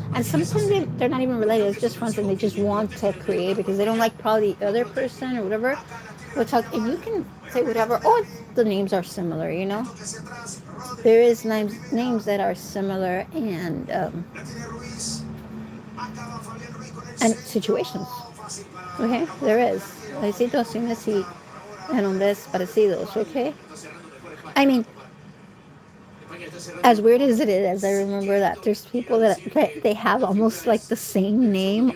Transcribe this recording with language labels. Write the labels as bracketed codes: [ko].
[en] And sometimes they're not even related. It's just friends, and they just want to create because they don't like probably the other person or whatever. We'll talk, and you can say whatever. Oh, the names are similar, you know. There is names that are similar, and situations. Okay, there is. [es] Hay situaciones y nombres parecidos. [en] Okay, I mean, as weird as it is, I remember that there's people that they have almost like the same name.